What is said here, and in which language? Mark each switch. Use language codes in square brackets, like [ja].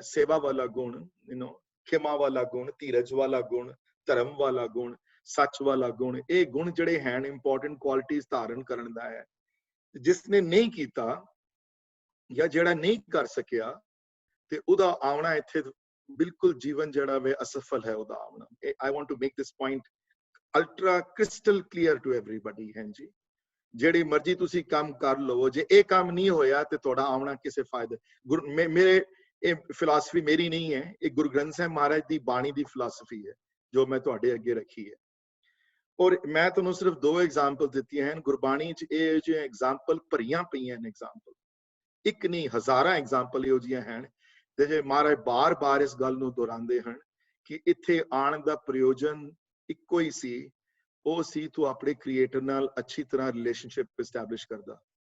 [pa] ਸੇਵਾ ਵਾਲਾ ਗੁਣ, ਖਿਮਾ ਵਾਲਾ ਗੁਣ, ਧੀਰਜ ਵਾਲਾ ਗੁਣ, ਧਰਮ ਵਾਲਾ ਗੁਣ, ਸੱਚ ਵਾਲਾ ਗੁਣ। ਇਹ ਗੁਣ ਜਿਹੜੇ ਹਨ [en] important ਕੁਆਲਿਟੀਆਂ [pa] ਧਾਰਨ ਕਰਨ ਦਾ ਹੈ। ਜਿਸ ਨੇ ਨਹੀਂ ਕੀਤਾ ਜਾਂ ਜਿਹੜਾ ਨਹੀਂ ਕਰ ਸਕਿਆ, ਤੇ ਉਹਦਾ ਆਉਣਾ ਇੱਥੇ ਬਿਲਕੁਲ ਜੀਵਨ ਜਿਹੜਾ ਵੇ ਅਸਫਲ ਹੈ ਉਹਦਾ ਆਉਣਾ। [en] I want to make this point ultra crystal clear to everybody। [pa] ਹਾਂਜੀ, ਜਿਹੜੀ ਮਰਜ਼ੀ ਤੁਸੀਂ ਕੰਮ ਕਰ ਲਵੋ, ਜੇ ਇਹ ਕੰਮ ਨਹੀਂ ਹੋਇਆ ਤੇ ਤੁਹਾਡਾ ਆਉਣਾ ਕਿਸੇ ਫਾਇਦੇ। ਮੇਰੇ ਇਹ ਫਿਲਾਸਫੀ ਮੇਰੀ ਨਹੀਂ ਹੈ, ਇਹ ਗੁਰੂ ਗ੍ਰੰਥ ਸਾਹਿਬ ਮਹਾਰਾਜ ਦੀ ਬਾਣੀ ਦੀ ਫਿਲਾਸਫੀ ਹੈ ਜੋ ਮੈਂ ਤੁਹਾਡੇ ਅੱਗੇ ਰੱਖੀ ਹੈ। ਔਰ ਮੈਂ ਤੁਹਾਨੂੰ ਸਿਰਫ 2 ਐਗਜ਼ਾਮਪਲ ਦਿੱਤੀਆਂ ਹਨ। ਗੁਰਬਾਣੀ 'ਚ ਇਹ ਜਿਹੇ ਐਗਜ਼ਾਮਪਲ ਭਰੀਆਂ ਪਈਆਂ ਨੇ, ਐਗਜ਼ਾਮਪਲ ਇੱਕ ਨਹੀਂ ਹਜ਼ਾਰਾਂ ਐਗਜ਼ਾਮਪਲ ਇਹੋ ਜਿਹੀਆਂ ਹਨ ਤੇ ਜੇ ਮਹਾਰਾਜ ਬਾਰ-ਬਾਰ ਇਸ ਗੱਲ ਨੂੰ ਦੁਹਰਾਉਂਦੇ ਹਨ ਕਿ ਇੱਥੇ ਆਉਣ ਦਾ ਪ੍ਰਯੋਜਨ ਇੱਕੋ ਹੀ ਸੀ, ਉਹ ਸੀ ਤੂੰ ਆਪਣੇ ਕ੍ਰੀਏਟਰ ਨਾਲ ਅੱਛੀ ਤਰ੍ਹਾਂ [en] relationship establish [pa] ਕਰਦਾ।